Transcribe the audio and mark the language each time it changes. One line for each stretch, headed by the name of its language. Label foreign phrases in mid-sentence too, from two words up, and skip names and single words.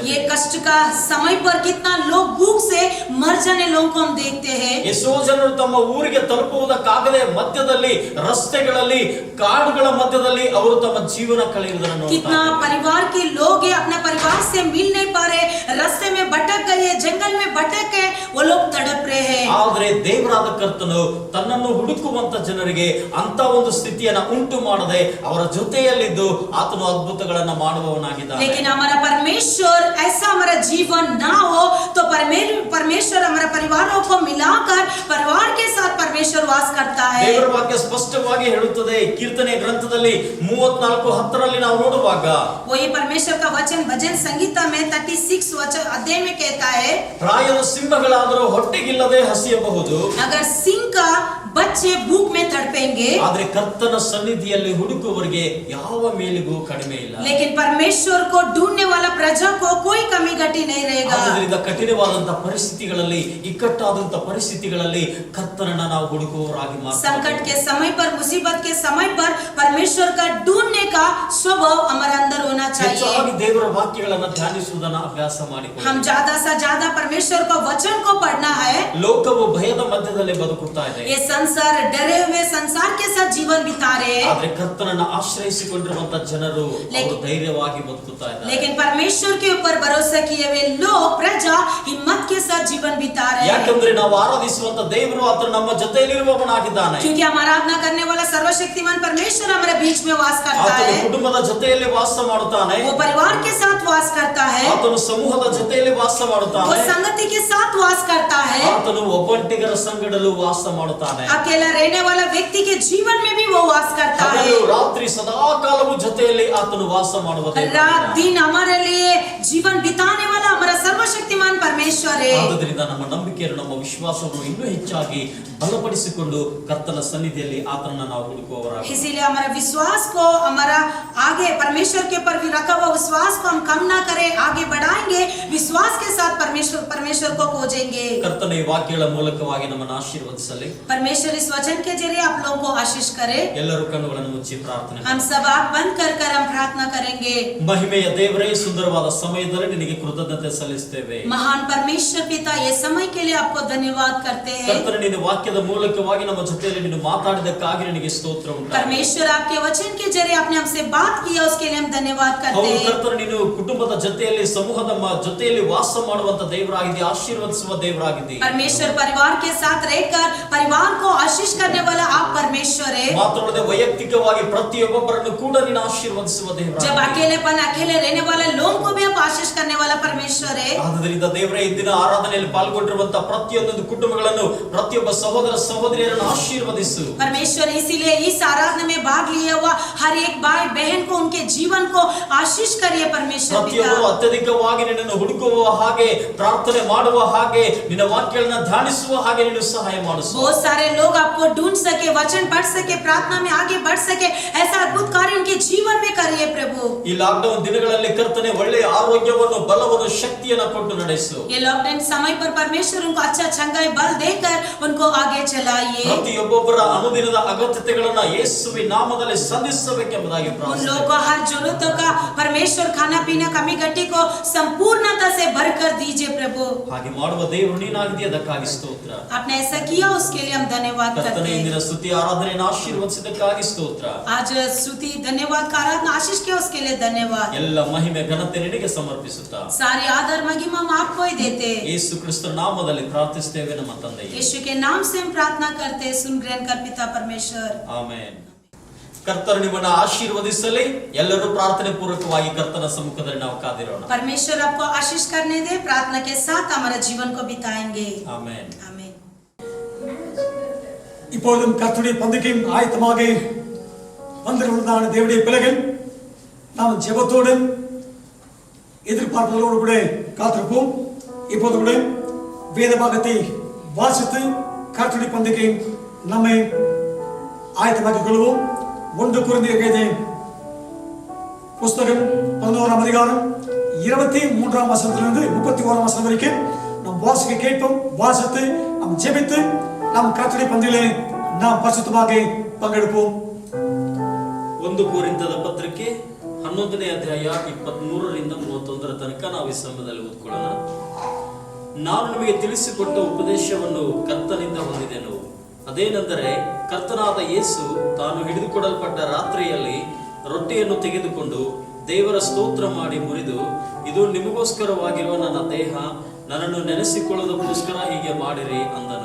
Hindi: ये कष्ट का समय पर कितना लोग भूख से मर जाने लोगों को हम देखते हैं।
Kannada: ಎಷ್ಟೋ ಜನರು ತಮ್ಮ ಊರಿಗೆ ತಲುಪುವುದಕ್ಕಾಗದೆ ಮಧ್ಯದಲ್ಲಿ, ರಸ್ತೆಗಳಲ್ಲಿ, ಕಾಡುಗಳ ಮಧ್ಯದಲ್ಲಿ ಅವರು ತಮ್ಮ ಜೀವನ ಕಳೆಯುವುದನ್ನು ನೋಡುತ್ತಾ
Hindi: कितना
Kannada: ಇದ್ದೇವೆ.
Hindi: परिवार के लोग हैं, अपने परिवार से मिल नहीं पा रहे, रास्ते में भटक गए, जंगल में भटक गए, वो लोग तड़प रहे हैं।
Kannada: ಆದರೆ ದೇವರಾದ ಕರ್ತನು ತನ್ನನ್ನು ಹುಡುಕುವಂತ ಜನರಿಗೆ ಅಂತ ಒಂದು ಸ್ಥಿತಿಯನ್ನ ಉಂಟು ಮಾಡದೆ ಅವರ ಜೊತೆಯಲ್ಲಿದ್ದು ಆತನು ಅದ್ಭುತಗಳನ್ನ ಮಾಡುವವನಾಗಿದ್ದಾನೆ.
Hindi: लेकिन हमारा परमेश्वर ऐसा हमारा जीवन ना हो तो परमेश्वर हमारे परिवारों को मिलाकर परिवार के साथ परमेश्वर वास करता है।
Kannada: ದೇವರ ವಾಕ್ಯ ಸ್ಪಷ್ಟವಾಗಿ ಹೇಳುತ್ತದೆ. ಕೀರ್ತನೆ ಗ್ರಂಥದಲ್ಲಿ 34:10 ನಾವು ನೋಡುವಾಗ
Hindi: वही परमेश्वर का वचन भजन संगीता में 36 वचन अध्याय में कहता है,
Kannada: ಪ್ರಾಯದ ಸಿಂಹಗಳಾದರೂ ಹೊಟ್ಟೆಗಿಲ್ಲದೆ ಹಸಿಯಬಹುದು,
Hindi: अगर सिंह का बच्चे भूख में तड़पेंगे,
Kannada: ಆದ್ರೆ ಕರ್ತನ ಸನ್ನಿಧಿಯಲ್ಲಿ ಹುಡುಕುವವರಿಗೆ ಯಾವ ಮೇಲಿಗೂ ಕಡಿಮೆ ಇಲ್ಲ.
Hindi: लेकिन परमेश्वर को ढूंढने वाला प्रजा को कोई कमी घटी नहीं रहेगा।
Kannada: ಆದ್ದರಿಂದ ಕಠಿಣವಾದಂತ ಪರಿಸ್ಥಿತಿಗಳಲ್ಲಿ, ಇಕ್ಕಟ್ಟಾದಂತ ಪರಿಸ್ಥಿತಿಗಳಲ್ಲಿ ಕರ್ತನನ್ನ ನಾವು ಹುಡುಕುವವರಾಗಿ
Hindi: संकट के समय पर, मुसीबत के समय पर परमेश्वर का ढूंढने का स्वभाव हमारे अंदर होना चाहिए।
Kannada: ಹೆಚ್ಚಾಗಿ ದೇವರ ವಾಕ್ಯಗಳನ್ನ ಧ್ಯಾನಿಸುವುದನ್ನ ಅಭ್ಯಾಸ ಮಾಡಿಕೊಳ್ಳಿ.
Hindi: हम ज्यादा से ज्यादा परमेश्वर का वचन को पढ़ना है।
Kannada: ಲೋಕವು ಭಯದ ಮಧ್ಯದಲ್ಲಿ ಬದುಕುತ್ತಾ ಇದೆ,
Hindi: ये संसार डरे हुए संसार के साथ जीवन बिता रहे हैं,
Kannada: ಆದ್ರೆ ಕರ್ತನನ್ನ ಆಶ್ರಯಿಸಿಕೊಂಡಿರುವಂತ ಜನರು ಅವರು ಧೈರ್ಯವಾಗಿ ಬದುಕುತ್ತಾ ಇದ್ದಾರೆ.
Hindi: लेकिन परमेश्वर के ऊपर भरोसा किए हुए लोग, प्रजा हिम्मत के साथ जीवन बिता रहे हैं।
Kannada: ಯಾಕಂದ್ರೆ ನಾವು ಆರಾಧಿಸುವಂತ ದೇವರು ಆತನು ನಮ್ಮ ಜೊತೆಯಲ್ಲಿರುವವನಾಗಿದ್ದಾನೆ.
Hindi: क्योंकि हम आराधना करने वाला सर्वशक्तिमान परमेश्वर हमारे बीच में वास करता
Kannada: ಆತನು
Hindi: है,
Kannada: ಕುಟುಂಬದ ಜೊತೆಯಲ್ಲಿ ವಾಸ ಮಾಡುತ್ತಾನೆ,
Hindi: वो परिवार के साथ वास करता है,
Kannada: ಆತನು ಸಮೂಹದ ಜೊತೆಯಲ್ಲಿ ವಾಸ
Hindi: वो
Kannada: ಮಾಡುತ್ತಾನೆ,
Hindi: संगति के साथ वास करता है,
Kannada: ಆತನು ಒಬ್ಬಂಟಿಗರ ಸಂಗಡಲು ವಾಸ ಮಾಡುತ್ತಾನೆ.
Hindi: अकेला रहने वाला व्यक्ति के जीवन में भी वो वास करता है।
Kannada: ಹಗಲು ರಾತ್ರಿ ಸದಾ ಕಾಲವು ಜೊತೆಯಲ್ಲಿ ಆತನು ವಾಸ ಮಾಡುವ
Hindi: रात
Kannada: ದೇವರಾಗಿದ್ದಾನೆ.
Hindi: दिन हमारे लिए जीवन बिताने वाला हमारा सर्वशक्तिमान परमेश्वर है।
Kannada: ಆದುದರಿಂದ ನಮ್ಮ ನಂಬಿಕೆಯನ್ನು, ನಮ್ಮ ವಿಶ್ವಾಸವನ್ನು ಇನ್ನೂ ಹೆಚ್ಚಾಗಿ ಬಲಪಡಿಸಿಕೊಂಡು ಕರ್ತನ ಸನ್ನಿಧಿಯಲ್ಲಿ ಆತನನ್ನ ನಾವು ಹುಡುಕುವವರಾಗಿ.
Hindi: इसीलिए हमारा विश्वास को, हमारा आगे परमेश्वर के ऊपर भी रखा हुआ विश्वास को हम कम ना करें, आगे बढ़ाएंगे, विश्वास के साथ परमेश्वर को खोजेंगे।
Kannada: ಕರ್ತನ ಈ ವಾಕ್ಯಗಳ ಮೂಲಕವಾಗಿ ನಮ್ಮನ್ನು ಆಶೀರ್ವದಿಸಲಿ.
Hindi: परमेश्वर इस वचन के जरिए आप लोगों को आशीष करे।
Kannada: ಎಲ್ಲರೂ ಕಣ್ಣುಗಳನ್ನು ಮುಚ್ಚಿ ಪ್ರಾರ್ಥನೆ
Hindi: हम सब आँख बंद कर हम प्रार्थना करेंगे।
Kannada: ಮಹಿಮೆಯ ದೇವರೇ, ಸುಂದರವಾದ ಸಮಯದಲ್ಲಿ ನಿನಗೆ ಕೃತಜ್ಞತೆ ಸಲ್ಲಿಸುತ್ತೇವೆ.
Hindi: महान परमेश्वर पिता, ये समय के लिए आपको धन्यवाद करते हैं।
Kannada: ಕರ್ತನ ನಿನ್ನ ವಾಕ್ಯದ ಮೂಲಕವಾಗಿ ನಮ್ಮ ಜೊತೆಯಲ್ಲಿ ನೀನು ಮಾತಾಡಿದಕ್ಕಾಗಿ ನಿನಗೆ ಸ್ತೋತ್ರ ಉಂಟಾಗಲಿ.
Hindi: परमेश्वर आपके वचन के जरिए आपने हमसे बात किया, उसके लिए हम धन्यवाद करते
Kannada: ಹೌದು
Hindi: हैं।
Kannada: ಕರ್ತನ, ನೀನು ಕುಟುಂಬದ ಜೊತೆಯಲ್ಲಿ, ಸಮೂಹದ ಜೊತೆಯಲ್ಲಿ ವಾಸ ಮಾಡುವಂತ ದೇವರಾಗಿದ್ದೀಯ, ಆಶೀರ್ವದಿಸುವ ದೇವರಾಗಿದ್ದೀಯ.
Hindi: परमेश्वर परिवार के साथ रहकर परिवार को आशीष करने वाला आप परमेश्वर है।
Kannada: ಮಾತ್ರವಲ್ಲದೆ ವೈಯಕ್ತಿಕವಾಗಿ ಪ್ರತಿಯೊಬ್ಬೊಬ್ಬರನ್ನು ಕೂಡ ನೀನು ಆಶೀರ್ವದಿಸುವ
Hindi: जब
Kannada: ದೇವರಾಗಿದ್ದೀಯ.
Hindi: अकेले रहने वाले लोगों को भी आप आशीष करने वाला परमेश्वर है।
Kannada: ಆದುದರಿಂದ ದೇವರೇ, ಇಂದಿನ ಆರಾಧನೆಯಲ್ಲಿ ಪಾಲ್ಗೊಂಡಿರುವಂತಹ ಪ್ರತಿಯೊಂದು ಕುಟುಂಬಗಳನ್ನು, ಪ್ರತಿಯೊಬ್ಬ ಸಹೋದರ ಸಹೋದರಿಯರನ್ನು ಆಶೀರ್ವದಿಸು.
Hindi: परमेश्वर इसीलिए इस आराधना में भाग लिया हुआ हर एक भाई बहन को, उनके जीवन को आशीष करिए परमेश्वर
Kannada: ಪ್ರತಿಯೊಬ್ಬರು
Hindi: पिता।
Kannada: ಅತ್ಯಧಿಕವಾಗಿ ನಿನ್ನನ್ನು ಹುಡುಕುವ ಹಾಗೆ, ಪ್ರಾರ್ಥನೆ ಮಾಡುವ ಹಾಗೆ, ನಿನ್ನ ವಾಕ್ಯಗಳನ್ನ ಧ್ಯಾನಿಸುವ ಹಾಗೆ ನೀನು ಸಹಾಯ ಮಾಡಿಸು.
Hindi: बहुत सारे लोग आपको ढूंढ सके, वचन पढ़ सके, प्रार्थना में आगे बढ़ सके, ऐसा अद्भुत कार्य उनके जीवन में करिए प्रभु।
Kannada: ಈ ಲಾಕ್ಡೌನ್ ದಿನಗಳಲ್ಲಿ ಕರ್ತನೆ ಒಳ್ಳೆಯ ಆರೋಗ್ಯವನ್ನು, ಬಲವನ್ನು, ಶಕ್ತಿ ಶಕ್ತಿಯನ್ನು ಕೊಟ್ಟು ನಡೆಸು.
Hindi: ये लॉकडाउन समय पर परमेश्वर उनको अच्छा चंगाई बल देकर उनको आगे चलाइए.
Kannada: ಪ್ರತಿಯೊಬ್ಬೊಬ್ಬರ ಅನುದಿನದ ಅಗತ್ಯತೆಗಳನ್ನು ಯೇಸುವಿನ ನಾಮದಲ್ಲಿ ಸಂಧಿಸಬೇಕೆಂಬುದಾಗಿ
Hindi: उन
Kannada: ಪ್ರಾರ್ಥನೆ.
Hindi: लोगों को हर जरूरतों का परमेश्वर खाना पीना कमी घटी को संपूर्णता से भरकर दीजिए प्रभु.
Kannada: ಹಾಗೆ ಮಾಡುವ ದೇವರು ನೀನಾಗಿದ್ದೀಯ, ಅದಕ್ಕಾಗಿ ಸ್ತೋತ್ರ.
Hindi: आपने ऐसा किया उसके लिए हम धन्यवाद करते
Kannada: ಕರ್ತನೇ,
Hindi: हैं.
Kannada: ಇಂದಿನ ಸ್ತುತಿ ಆರಾಧನೆಯನ್ನು ಆಶೀರ್ವದಿಸಿದ್ದಕ್ಕಾಗಿ ಸ್ತೋತ್ರ.
Hindi: आज स्तुति धन्यवाद का आराधना आशीष किया उसके लिए धन्यवाद.
Kannada: ಎಲ್ಲ ಮಹಿಮೆ ಘನತೆ ನಿನಗೆ ಸಮರ್ಪಿಸುತ್ತಾ
Hindi: सारी आदर महिमा हम आपको ही देते हैं.
Kannada: ಯೇಸು ಕ್ರಿಸ್ತನ ನಾಮದಲ್ಲಿ ಪ್ರಾರ್ಥಿಸುತ್ತೇವೆ ನಮ್ಮ ತಂದೆಯೇ.
Hindi: यीशु के नाम से हम प्रार्थना करते हैं. सुन ग्रहण कर पिता परमेश्वर.
Kannada: ಆಮೆನ್. ಕರ್ತನು ನಿಮ್ಮನ್ನು ಆಶೀರ್ವದಿಸಲಿ. ಎಲ್ಲರೂ ಪ್ರಾರ್ಥನೆ ಪೂರ್ವಕವಾಗಿ ಕರ್ತನ ಸಮ್ಮುಖದಲ್ಲಿ ನಾವು ಕಾದಿರೋಣ.
Hindi: परमेश्वर आपको आशीष करने दे. प्रार्थना के साथ हमारा जीवन को बिताएंगे.
Kannada: ಆಮೆನ್.
Hindi: आमीन.
Tamil: இப்பொழுதும் கர்த்தருடைய பந்திக்கும் ஆயத்தமாக வந்திருந்தான தேவனுடைய பிள்ளைகள் நாம் ஜெபத்தோடு எதிர்பார்ப்புகளோடு கூட காத்திருப்போம். இப்போது கூட வேத பாகத்தை வாசித்து கர்த்தருடைய பந்திக்கு நம்மை ஆயத்தமாக்கிக் கொள்வோம். 1 கொரிந்தியர் புஸ்தகம் 11ஆம் அதிகாரம் 23ஆம் வசனத்திலிருந்து 31ஆம் வசனம் வரைக்கும் நாம் வாசிக்க கேட்போம். வாசித்து நாம் ஜெபித்து நாம் கர்த்தருடைய பந்தியிலே நாம் பரிசுத்தமாக பங்கெடுப்போம்.
Kannada: 1 ಕೊರಿಂಥದ ಪತ್ರಿಕೆ 11ನೇ ಅಧ್ಯಾಯ 23ರಿಂದ 31ರ ತನಕ ನಾವು ಈ ಸಮಯದಲ್ಲಿ ಓದ್ಕೊಳ್ಳೋಣ. ನಾನು ನಿಮಗೆ ತಿಳಿಸಿಕೊಟ್ಟ ಉಪದೇಶವನ್ನು ಕರ್ತನಿಂದ ಹೊಂದಿದೆನು. ಅದೇನೆಂದರೆ, ಕರ್ತನಾದ ಯೇಸು ತಾನು ಹಿಡಿದುಕೊಡಲ್ಪಟ್ಟ ರಾತ್ರಿಯಲ್ಲಿ ರೊಟ್ಟಿಯನ್ನು ತೆಗೆದುಕೊಂಡು ದೇವರ ಸ್ತೋತ್ರ ಮಾಡಿ ಮುರಿದು, ಇದು ನಿಮಗೋಸ್ಕರವಾಗಿರುವ ನನ್ನ ದೇಹ, ನನ್ನನ್ನು ನೆನೆಸಿಕೊಳ್ಳೋದಕ್ಕೋಸ್ಕರ ಹೀಗೆ ಮಾಡಿರಿ ಅಂದನು.